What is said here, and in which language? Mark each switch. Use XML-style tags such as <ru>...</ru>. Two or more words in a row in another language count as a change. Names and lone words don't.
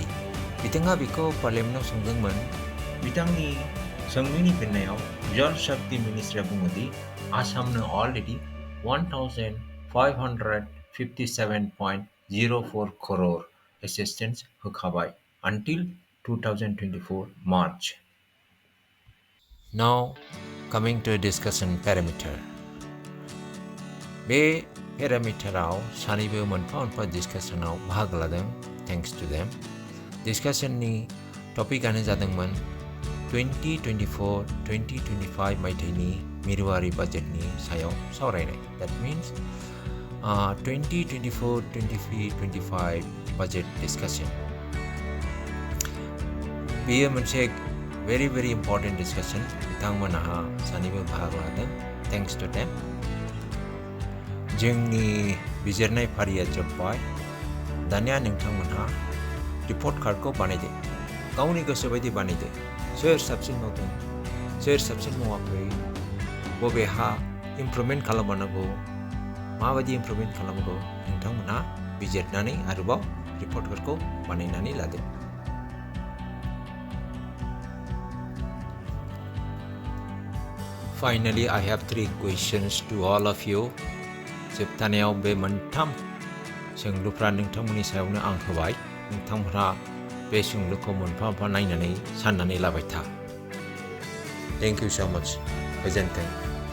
<brx>बिथाङा बेखौ पार्लियामेन्टआव सोंदोंमोन। बिथांनि सोंलुनि फिननायाव जल शक्ति मिनिस्ट्रिया बुङोदि आसामनो अलरेडि 1557.04 crore एसिस्टेन्स होखाबाय</brx> <en>until 2024 March. Now coming to discussion parameter.</en> <brx>बे पेरामिटाराव सानैबो मोनफा मोनफा डिस्कासनाव बाहागो लादों।</brx> <en>thanks to them.</en> <brx>डिस्कासननि टपिकआनो जादोंमोन 2024-2025 मायथाइनि मिरुआरि बाजेटनि सायाव सावरायनाय।</brx> <en>That means 2024-2025 budget discussion.</en> <brx>बेयो मोनसे</brx> <en>very important</en> <brx>डिस्कासन। बिथांमोनहा सानैबो बाहागो लादों।</brx> <en>thanks to them.</en> <brx>जोंनि बिजिरनाय फारिया जोब्बाय। दानिया नोंथांमोनहा रिपर्ट कार्डखौ बानायदो। गावनि गोसो बायदि बानायदो। सोर साबसिन मावदों, सोर साबसिन मावाखै, बबेहा इमप्रुभमेन्ट खालामबावनांगौ, माबायदि इमप्रुभमेन्ट खालामनांगौ, नोंथांमोनहा बिजिरनानै आरोबाव रिपर्टफोरखौ बानायनानै लादो।</brx> <en>Finally, I have 3 questions to all of you.</en> <brx>जोबथानायाव बे मोनथाम सोंलुफ्रा नोंथांमोननि सायावनो आं होबाय। नोंथांमोनहा बे सोंलुखौ मोनफा मोनफा नायनानै साननानै लाबाय था।</brx> <en>Thank you so much.</en> <brx>गोजोन्थों।</brx>